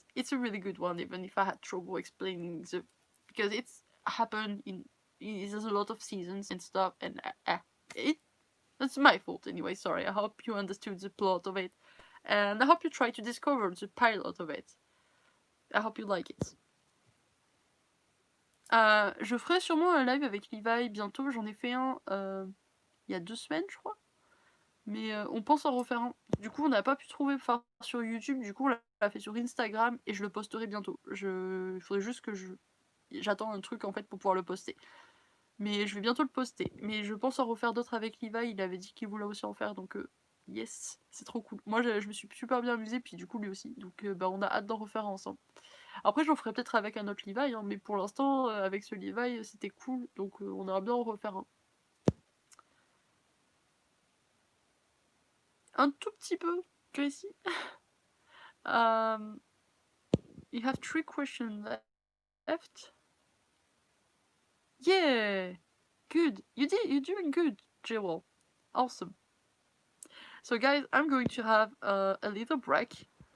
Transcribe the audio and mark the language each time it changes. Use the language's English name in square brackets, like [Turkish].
[English] It's a really good one, even if I had trouble explaining the, because it's happened in there's a lot of seasons and stuff, and it that's my fault anyway, sorry. I hope you understood the plot of it. And I hope you try to discover the pilot of it. I hope you like it. [French] Je ferai sûrement un live avec Levi bientôt. J'en ai fait un il y a 2 semaines, je crois. Mais on pense en refaire un. Du coup, on n'a pas pu trouver sur YouTube. Du coup, on l'a fait sur Instagram et je le posterai bientôt. Il faudrait juste que j'attends un truc en fait pour pouvoir le poster. Mais je vais bientôt le poster. Mais je pense en refaire d'autres avec Levi. Il avait dit qu'il voulait aussi en faire, donc yes, c'est trop cool. Moi, je me suis super bien amusée, puis du coup, lui aussi. Donc, bah, on a hâte d'en refaire ensemble. Après, j'en ferai peut-être avec un autre Levi, hein, mais pour l'instant, avec ce Levi, c'était cool. Donc, on aura bien en refaire un. Un tout petit peu, Gracie. [English] You have 3 questions left. Yeah, good. You're doing good, Jewel. Awesome. So guys, I'm going to have a little break.